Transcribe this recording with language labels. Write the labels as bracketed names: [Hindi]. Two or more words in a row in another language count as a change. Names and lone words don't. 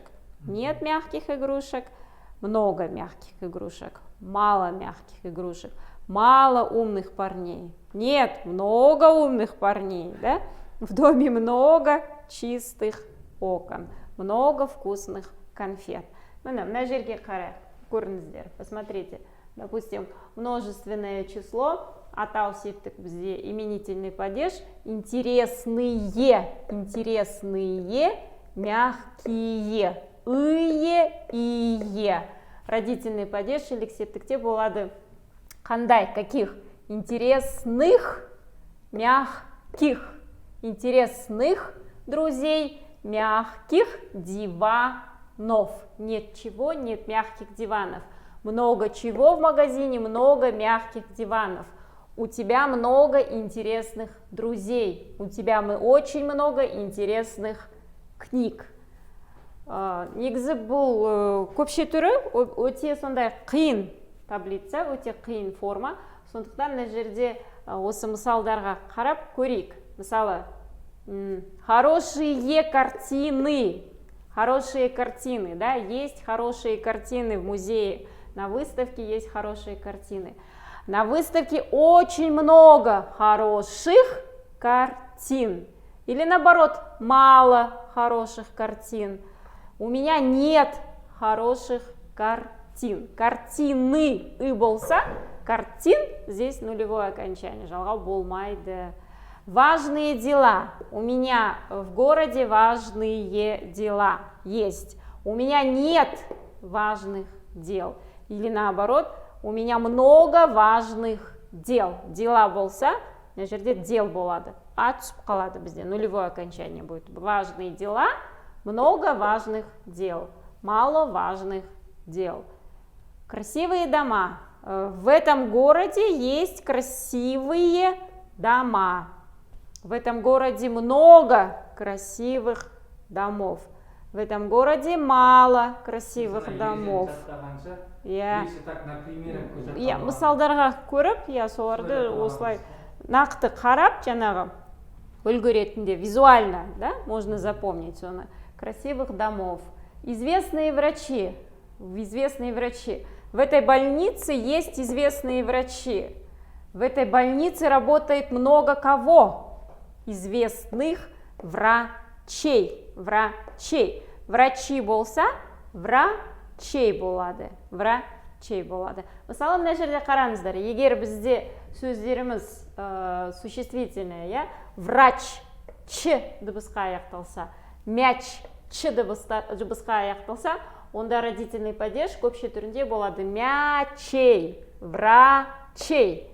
[Russian] Нет мягких игрушек, много мягких игрушек. Мало мягких игрушек. Мало умных парней. Нет, много умных парней. Да? В доме много чистых окон. Много вкусных конфет. [Kazakh] На жерге қарайық, көріңіздер, [Russian] посмотрите. Допустим, множественное число, [Kazakh] атау септік бізде [Russian] именительный падеж, интересные, мягкие, ие. Родительный падеж или [Kazakh] септікте болады қандай, [Russian] каких? Интересных, мягких. Интересных друзей, мягких диванов. Нет чего, нет мягких диванов. Много чего в магазине, много мягких диванов. У тебя много интересных друзей. У тебя очень много интересных книг. [Kazakh] Негізі бұл көпше түрі өте сондай қиын таблица, өте қиын форма. Сондықтан мына жерде осы мысалдарға қарап көрейік. Мысалы, [Russian] хорошие картины, да, есть хорошие картины в музее, на выставке есть хорошие картины. На выставке очень много хороших картин. Или наоборот, мало хороших картин. У меня нет хороших картин. Картины болса, картин, здесь нулевое окончание, [Kazakh] жалғау болмайды. [Russian] Важные дела. У меня в городе важные дела есть. У меня нет важных дел. Или наоборот, у меня много важных дел. [Kazakh] Дела болса, на жерде дел болады. Түсіп қалады бізде, [Russian] нулевое окончание будет. Важные дела, много важных дел. Мало важных дел. Красивые дома. В этом городе есть красивые дома. В этом городе много красивых домов. В этом городе мало красивых домов. [Kazakh] Мысалдарға көріп, соларды осылай нақты қарап, жаңағы үлгі ретінде визуально, [Russian] да, можно запомнить [Kazakh] оны. [Russian] Красивых домов. Известные врачи. В этой больнице есть известные врачи. В этой больнице работает много кого? Известных врачей. [Kazakh] Врачи болса, врачей болады. Мысалы, мына жерде қараңыздар, егер бізде сөздеріміз существительное, врач, ч дыбысқа аяқталса, мяч, ч дыбысқа аяқталса, Онда [Russian] родительный падеж [Kazakh] көпше түрінде болады [Russian] мячей, врачей.